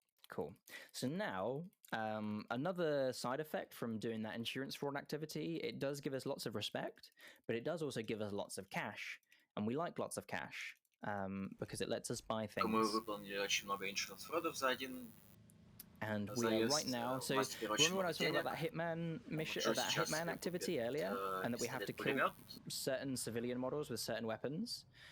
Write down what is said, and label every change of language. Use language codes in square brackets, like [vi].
[en] Cool. So now, another side effect from doing that insurance fraud activity, it does give us lots of respect, but it does also give us lots of cash. And we like lots of cash, because it lets us buy things. [ru] Мы выполнили очень много insurance фродов за один. [en] And we are right now, so remember when I was talking about that hitman mission, that hitman activity earlier, and that we have to kill certain civilian models with certain weapons?